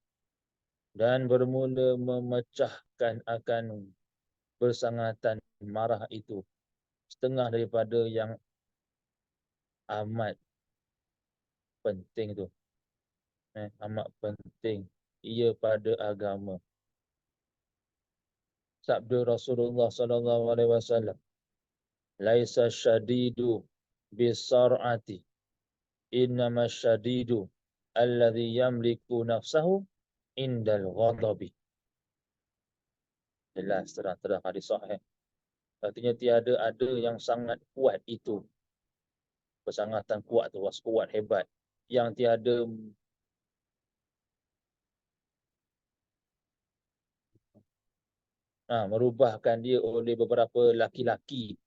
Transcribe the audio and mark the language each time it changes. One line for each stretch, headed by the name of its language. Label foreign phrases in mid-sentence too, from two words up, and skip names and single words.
Malay: Dan bermula memecahkan akan bersangatan marah itu. Setengah daripada yang amat penting tu. Amat penting. Ia pada agama. Sabda Rasulullah SAW.
Arabic: ليس الشديد بالصرعة. إنما الشديد الذي يملك نفسه عند الغضب.
Malay: Jelas terang-terang hadis sahih. Artinya tiada ada yang sangat kuat itu. Persangatan kuat tu, kuat hebat. Yang tiada merubahkan dia oleh beberapa laki-laki.